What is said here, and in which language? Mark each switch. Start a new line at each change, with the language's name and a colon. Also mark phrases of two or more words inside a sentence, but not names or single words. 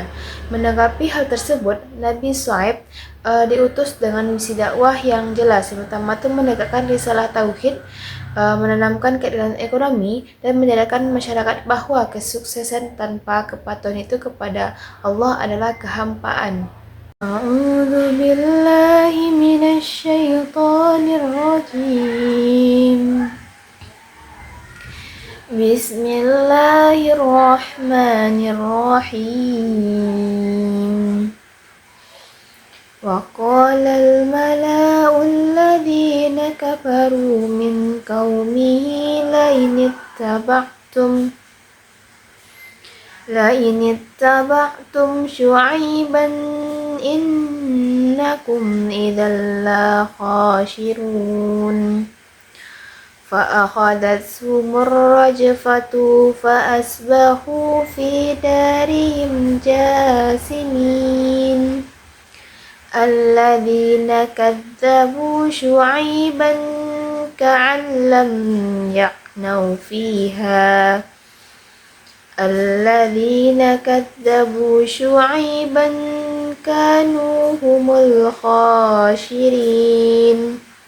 Indonesian: Menanggapi hal tersebut, Nabi Syuaib diutus dengan misi dakwah yang jelas, yang pertama itu menegakkan risalah tauhid, menanamkan keadilan ekonomi, dan menyadarkan masyarakat bahwa kesuksesan tanpa kepatuhan itu kepada Allah adalah kehampaan.
Arabic: أعوذ بالله من الشيطان الرجيم. Bismillahirrahmanirrahim. وقال الملأ الذين كفروا من قومه لئن اتبعتم شعيبا إنكم إذا لخاسرون. فأخذتهم الرجفة فأصبحوا في دارهم جاثمين الذين كذبوا شعيبا كأن لم يغنوا فيها الذين كذبوا شعيبا كانوا هم الخاسرين